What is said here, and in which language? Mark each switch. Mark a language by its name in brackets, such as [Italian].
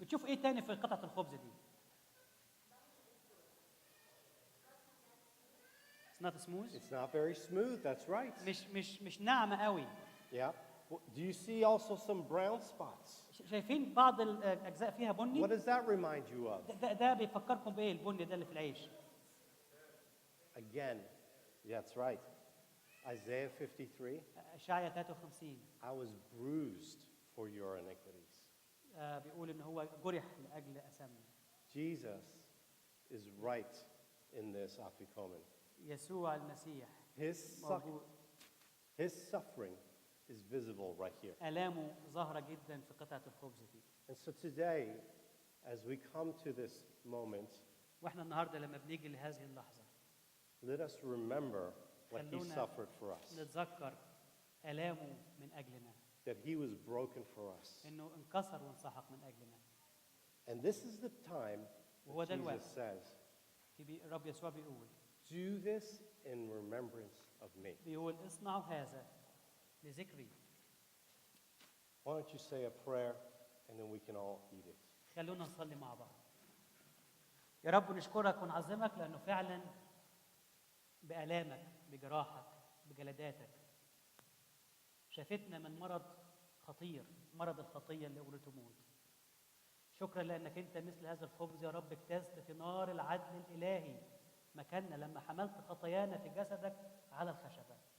[Arabic] بتشوف ايه تاني في قطعة الخبز دي؟ [English] It's not smooth. It's not very smooth, that's right. [Arabic] مش ناعمة قوي. [English] Yeah. Do you see also some brown spots? [Arabic] شايفين بعض الأجزاء فيها بني؟ [English] What does that remind you of? [Arabic] ده بيفكركم بإيه البني ده اللي في العيش؟ [English] Again, that's right. Isaiah 53, [Arabic] إشعيا 53 [English] I was bruised for your iniquities. [Arabic] بيقول إن هو جرح لأجل أثامنا. [English] Jesus is right in this afikomen. [Arabic] يسوع المسيح موجود. [English] His suffering is visible right here. [Arabic] آلامه ظاهرة جدا في قطعة الخبز دي. [English] And so today, as we come to this moment, [Arabic] واحنا النهارده لما بنيجي لهذه اللحظة [English] let us remember what he [Arabic] خلونا [English] suffered for us, [Arabic] نتذكر آلامه من أجلنا. [English] that he was broken for us. [Arabic] إنه انكسر وانسحق من أجلنا. [English] And this is the time [Arabic] وهو [English] that [Arabic] ده الوقت. [English] Jesus says, [Arabic] الرب يسوع بيقول [English] do this in remembrance of me. [Arabic] بيقول اصنعوا هذا لذكري. [English] Why don't you say a prayer and then we can all eat it. [Arabic] خلونا نصلي مع بعض. يا رب نشكرك ونعظمك لأنه فعلا بآلامك بجراحك بجلداتك شافتنا من مرض خطير، مرض الخطية اللي قولته موت. شكرا لأنك أنت مثل هذا الخبز يا رب اجتزت في نار العدل الإلهي مكاننا لما حملت خطايانا في جسدك على الخشبة.